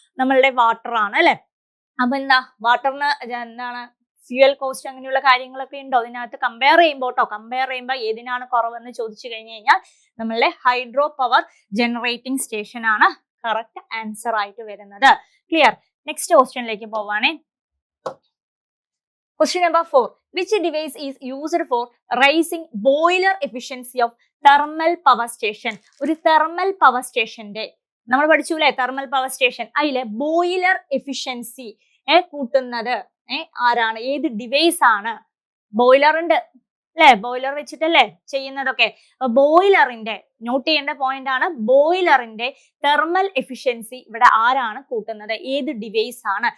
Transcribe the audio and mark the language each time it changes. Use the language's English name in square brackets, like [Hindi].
[Malayalam] നമ്മളുടെ വാട്ടർ ആണ് അല്ലെ. അപ്പൊ എന്താ? വാട്ടറിന് എന്താണ്? ഫ്യൂവൽ കോസ്റ്റ് അങ്ങനെയുള്ള കാര്യങ്ങളൊക്കെ ഉണ്ടോ ഇതിനകത്ത്? കമ്പയർ ചെയ്യുമ്പോൾ ഏതിനാണ് കുറവെന്ന് ചോദിച്ചു കഴിഞ്ഞാൽ നമ്മളുടെ ഹൈഡ്രോ പവർ ജനറേറ്റിംഗ് സ്റ്റേഷൻ ആണ് കറക്റ്റ് ആൻസർ ആയിട്ട് വരുന്നത്. ക്ലിയർ? നെക്സ്റ്റ് ക്വസ്റ്റ്യനിലേക്ക് പോവാണേ. [English] Question number 4. Which device is used for raising boiler efficiency of thermal power station? [Malayalam] ഒരു thermal power stationന്റെ നമ്മൾ പഠിച്ചൂലേ thermal power station, അതിലെ ബോയിലർ എഫിഷ്യൻസി കൂട്ടുന്നത് ആരാണ്? ഏത് ഡിവൈസ് ആണ്? ബോയിലർ ഉണ്ട് അല്ലെ, ബോയിലർ വെച്ചിട്ടല്ലേ ചെയ്യുന്നതൊക്കെ. ബോയിലറിന്റെ നോട്ട് ചെയ്യേണ്ട പോയിന്റ് ആണ്, ബോയിലറിന്റെ തെർമൽ എഫിഷ്യൻസി ഇവിടെ ആരാണ് കൂട്ടുന്നത്? ഏത് ഡിവൈസ് ആണ്?